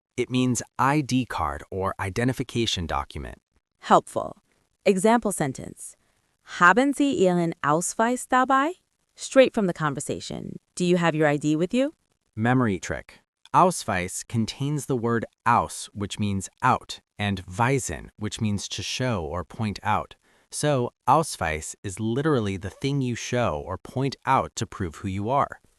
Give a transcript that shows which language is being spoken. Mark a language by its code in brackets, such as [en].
[en] It means ID card or identification document. Helpful. Example sentence. [de] Haben Sie Ihren Ausweis dabei? [en] Straight from the conversation. Do you have your ID with you? Memory trick. Ausweis contains the word aus, which means out, and weisen, which means to show or point out. So, Ausweis is literally the thing you show or point out to prove who you are.